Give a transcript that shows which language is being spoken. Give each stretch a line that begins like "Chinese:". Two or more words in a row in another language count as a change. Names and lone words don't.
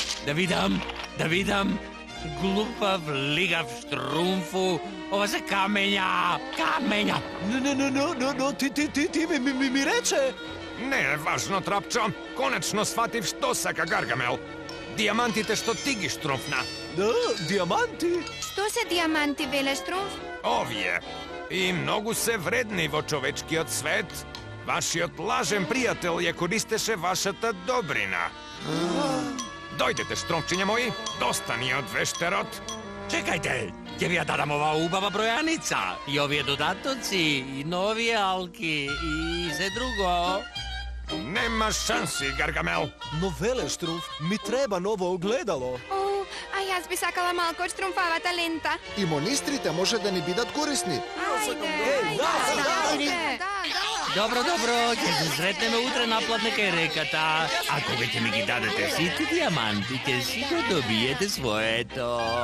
Macedonian: Да видам. Глупав, лигав штрумфу. Ова се камења. Но, ти ми рече. Не е важно, Трапчо. Конечно сватив што сака Гаргамел. Диамантите што ти ги штрумфна, Diamanti? Što se dijamanti, Veleštrum? Ovije. I mnogo se vredni во човечкиот свет. Вашиот лажен пријател ја користеше вашата добрина. Дојдете, штромчиња мои, доста ни од вештерот. Čekajte, ќе ви ја дадам ова убава бројаница. И овие додатоци, и нови алки, и се друго. Нема шанси, Гаргамел. Но Велеštrum, mi treba novo ogledalo. О, а јас би сакала малку од Штромфавата лента. И монистрите може да ни бидат корисни. Ајде. Добро, ќе се сретнеме утре напладне кај реката. А кога ќе ми ги дадете сите диаманти, ќе си го добиете своето.